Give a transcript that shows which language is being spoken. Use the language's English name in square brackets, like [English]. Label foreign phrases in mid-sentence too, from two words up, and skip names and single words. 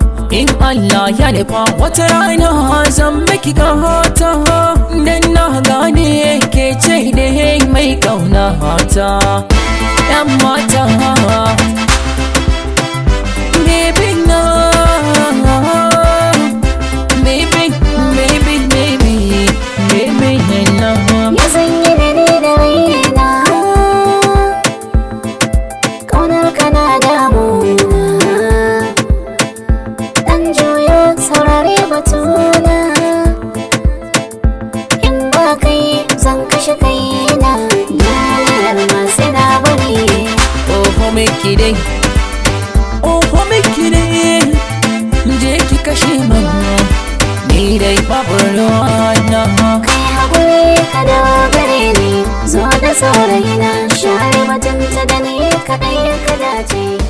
[Hausa] In Allah ya nufa wata rana zan miki gata, dan na gane ke ce da mai ƙauna ta. Yan mata, baby na, [English] baby, baby, baby. Baby, hello. [Hausa] Ya zanyi da ni da raina. Ƙaunar ka na damuna. Ɗan juyo, saurari batuna. In ba kai, zan kashe kaina. Na yarda sai na bari. [English] Oh, make it day. [Hausa] Oho miki ne, je ki kashe min, ni dai babu ruwa na. Kai haƙuri ka dawo gare ni, zo da saurayina, share mutunta da ni kaɗai ka dace.